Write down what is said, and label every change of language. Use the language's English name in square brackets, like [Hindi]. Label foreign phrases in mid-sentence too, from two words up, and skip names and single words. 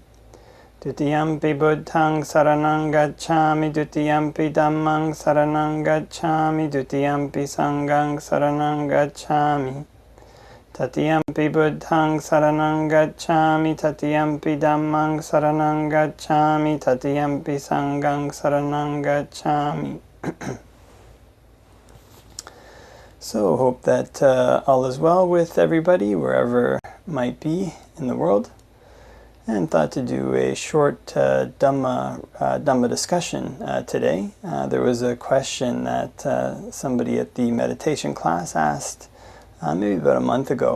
[Pali] Dutiyampi Buddhaṃ saranang gacchāmi, Dutiyampi Dhammaṃ saranang gacchāmi, Dutiyampi Sanghaṃ saranang gacchāmi. Tatiyampi Buddhaṃ saranang gacchāmi, Tatiyampi Dhammaṃ saranang gacchāmi, Tatiyampi Sanghaṃ saranang gacchāmi. [English] So hope that all is well with everybody, wherever might be in the world. And thought to do a short Dhamma discussion today. There was a question that somebody at the meditation class asked maybe about a month ago.